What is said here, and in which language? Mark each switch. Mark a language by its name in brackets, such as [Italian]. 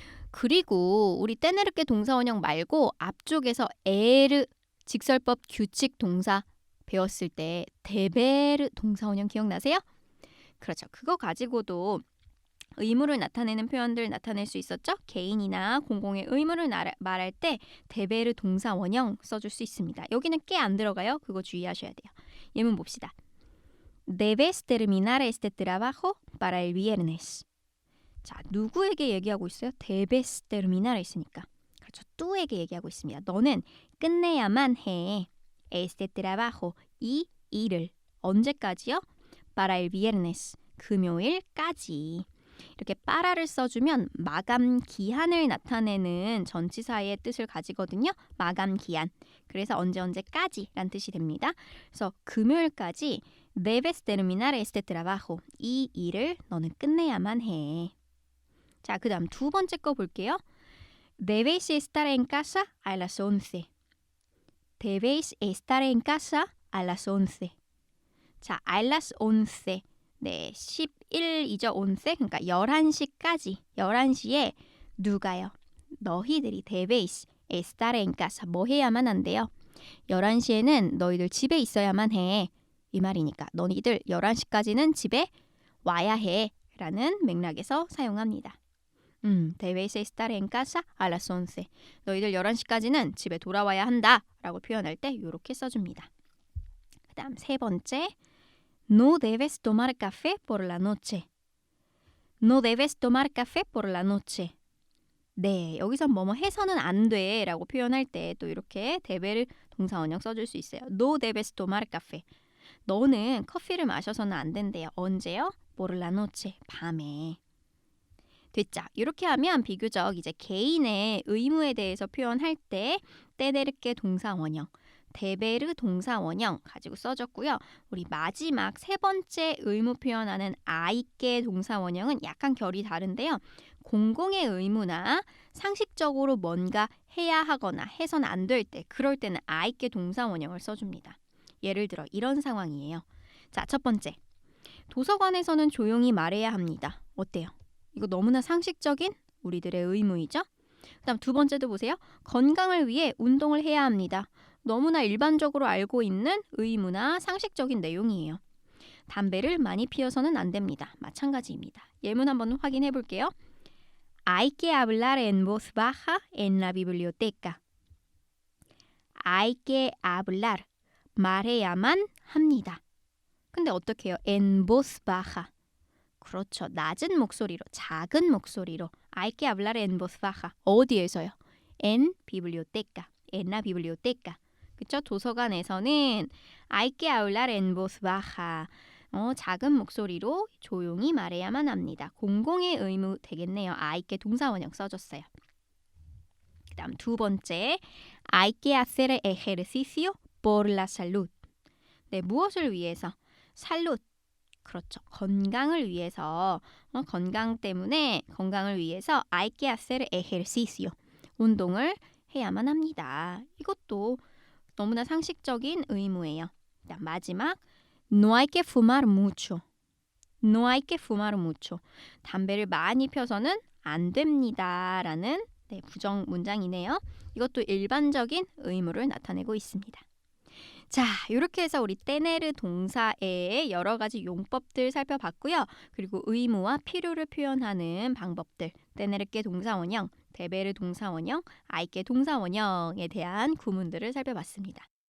[Korean] 그리고 우리 떼내르게 동사 원형 말고 앞쪽에서 에르 직설법 규칙 동사 배웠을 때 데베르 동사 원형 기억나세요? 그렇죠. 그거 가지고도 의무를 나타내는 표현들 나타낼 수 있었죠? 개인이나 공공의 의무를 말할 때 데베르 동사 원형 써줄 수 있습니다. 여기는 꽤 안 들어가요. 그거 주의하셔야 돼요. 예문 봅시다. [Spanish] Debes terminar este trabajo para el viernes. [Korean] 자, 누구에게 얘기하고 있어요? [Spanish] Debes terminar 했으니까. [Korean] 그렇죠. tú에게 얘기하고 있습니다. 너는 끝내야만 해. [Spanish] Este trabajo, [Korean] 이 일을. 언제까지요? [Spanish] Para el viernes, [Korean] 금요일까지. 이렇게 para를 써주면 마감 기한을 나타내는 전치사의 뜻을 가지거든요. 마감 기한. 그래서 언제까지란 뜻이 됩니다. 그래서 금요일까지 [Spanish] Debes terminar este trabajo. [Korean] 이 일을 너는 끝내야만 해. 자, 그 다음 두 번째 거 볼게요. [Spanish] Debes estar en casa a las 11. Debes estar en casa a las 11. [Korean] 자, [Spanish] a las 11. [Korean] 네, 11이죠. 11. 그러니까 11시까지. 11시에 누가요? 너희들이 [Spanish] debes estar en casa. [Korean] 뭐 해야만 한대요? 11시에는 너희들 집에 있어야만 해. 이 말이니까 너희들 11시까지는 집에 와야 해 라는 맥락에서 사용합니다. [Spanish] Debes estar en casa a las 11. [Korean] 너희들 11시까지는 집에 돌아와야 한다 라고 표현할 때 이렇게 써줍니다. 그 다음 세 번째 [Spanish] No debes tomar café por la noche. No debes tomar café por la noche. [Korean] 네, 여기서 뭐뭐 해서는 안 돼 라고 표현할 때 또 이렇게 데베르 동사 원형 써줄 수 있어요. [Spanish] No debes tomar café. [Korean] 너는 커피를 마셔서는 안 된대요. 언제요? [Spanish] Por la noche. [Korean] 밤에. 됐죠? 이렇게 하면 비교적 이제 개인의 의무에 대해서 표현할 때 떼데르게 동사 원형, 데베르 동사 원형 가지고 써줬고요. 우리 마지막 세 번째 의무 표현하는 아이께 동사 원형은 약간 결이 다른데요. 공공의 의무나 상식적으로 뭔가 해야 하거나 해서는 안 될 때 그럴 때는 아이께 동사 원형을 써줍니다. 예를 들어 이런 상황이에요. 자, 첫 번째. 도서관에서는 조용히 말해야 합니다. 어때요? 이거 너무나 상식적인 우리들의 의무이죠? 그다음 두 번째도 보세요. 건강을 위해 운동을 해야 합니다. 너무나 일반적으로 알고 있는 의무나 상식적인 내용이에요. 담배를 많이 피워서는 안 됩니다. 마찬가지입니다. 예문 한번 확인해 볼게요. [Spanish] Hay que hablar en voz baja en la biblioteca. Hay que hablar. [Korean] 말해야만 합니다. 근데 어떻게 해요? [Spanish] En voz baja. [Korean] 그렇죠. 낮은 목소리로, 작은 목소리로. [Spanish] Hay que hablar en voz baja. [Korean] 어디에서요? [Spanish] En biblioteca. En la biblioteca. [Korean] 그렇죠? 도서관에서는 [Spanish] Hay que hablar en voz baja. [Korean] 작은 목소리로 조용히 말해야만 합니다. 공공의 의무 되겠네요. Hay que 동사 원형 써줬어요. 그 다음 두 번째. [Spanish] Hay que hacer ejercicio por la salud. [Korean] 네, 무엇을 위해서? 살룻. 그렇죠. 건강을 위해서. 건강 때문에 건강을 위해서 [Spanish] hay que hacer ejercicio. [Korean] 운동을 해야만 합니다. 이것도 너무나 상식적인 의무예요. 마지막 [Spanish] no hay que fumar mucho. No hay que fumar mucho. [Korean] 담배를 많이 펴서는 안 됩니다. 라는 부정 문장이네요. 이것도 일반적인 의무를 나타내고 있습니다. 자, 이렇게 해서 우리 tener 동사의 여러 가지 용법들 살펴봤고요. 그리고 의무와 필요를 표현하는 방법들, tener que 동사원형, deber 동사원형, hay que 동사원형에 대한 구문들을 살펴봤습니다.